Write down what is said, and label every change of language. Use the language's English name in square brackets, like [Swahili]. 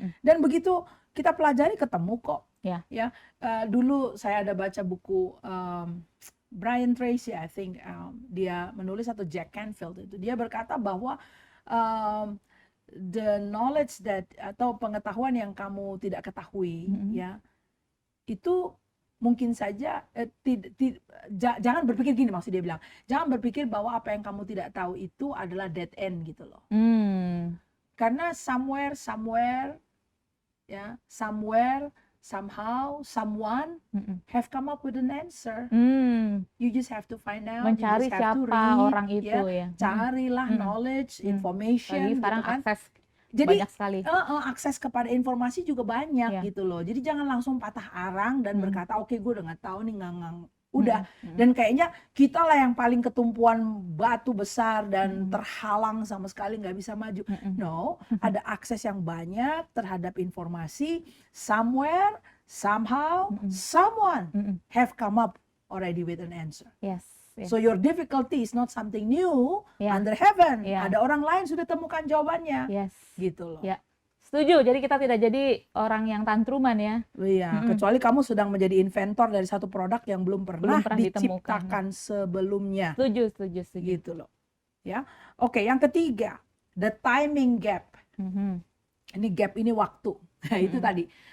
[Indonesian] Dan begitu kita pelajari ketemu kok. Ya, dulu saya ada baca buku Brian Tracy, I think, dia menulis, atau Jack Canfield itu, dia berkata bahwa the knowledge that, atau pengetahuan yang kamu tidak ketahui, ya, itu mungkin saja jangan berpikir gini, maksud dia bilang, jangan berpikir bahwa apa yang kamu tidak tahu itu adalah dead end gitu loh. [English] Karena somewhere, ya, somehow, someone have come up with an answer. You just have to find out. [Indonesian] Mencari siapa orang itu ya. Carilah knowledge, information. Lagi sekarang gitu kan. akses. Jadi banyak sekali. Akses kepada informasi juga banyak gitu loh. Jadi jangan langsung patah arang dan berkata, oke, gue udah nggak tahu nih, udah. Dan kayaknya kita lah yang paling ketumpuan batu besar dan terhalang sama sekali nggak bisa maju. No, ada akses yang banyak terhadap informasi. [English] Somewhere, somehow, someone have come up already with an answer. Yes. So your difficulty is not something new under heaven. [Indonesian] Ada orang lain sudah temukan jawabannya. Gitu loh. Setuju. Jadi kita tidak jadi orang yang tantruman ya. Iya. Kecuali kamu sedang menjadi inventor dari satu produk yang belum pernah diciptakan sebelumnya. Setuju. Gitu loh. Ya. Oke, yang ketiga, the timing gap. Ini gap, ini waktu. Nah, itu tadi.